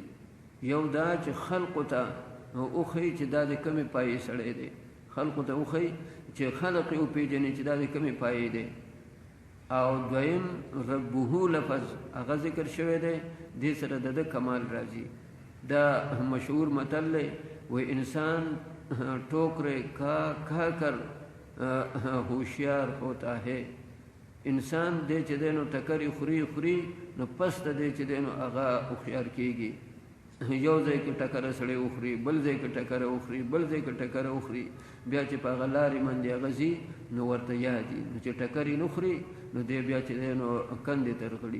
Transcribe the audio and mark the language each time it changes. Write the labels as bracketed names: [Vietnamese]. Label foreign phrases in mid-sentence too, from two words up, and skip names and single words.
[Pashto] یو دا چې خلقو ته وښیي چې دا د کمې پایې سړی دی، خلقو ته وښیي چې خلق یې وپېژني چې دا د کمې پایې دی. او دویم ربه لفظ هغه ذکر شوی دی، دې سره د ده کمال راځي. دا مشهور متل دی وی [Urdu] انسان ٹوکرے کا کر ہوشیار ہوتا ہے. [Pashto] انسان دې چې دی نو ټکرې خوري نو پس ته دې چې دی نو هغه هوښیار کېږي. یو ځای کې ټکره سړی وخوري، بل ځای کې ټکره وخوري، بل ځای کې ټکره وخوري، بیا چې په هغه لارې باندې هغه ځي نو ورته یادي، نو چې ټکرې نه خوري نو دی بیا چې دی نو کندې ته رغړي.